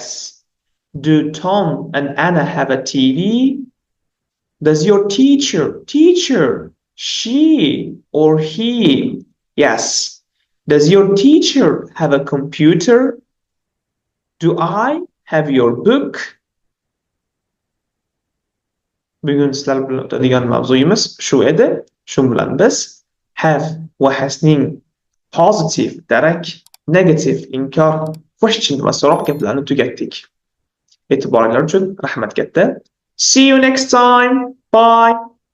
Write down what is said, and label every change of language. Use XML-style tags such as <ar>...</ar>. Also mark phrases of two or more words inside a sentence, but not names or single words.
<en>Do Tom and Anna have a TV? Does your teacher, she or he, yes. Does your teacher have a computer? Do I have your book?</en> <uz>Bugun sizlar bilan o'tadigan mavzuyimiz shu edi. Shu bilan biz have va hasning positive, darak, negative, inkor, question va so'roq gaplarni tugatdik. E'tiboringlar uchun rahmat katta.</uz> <en>See you next time. Bye.</en>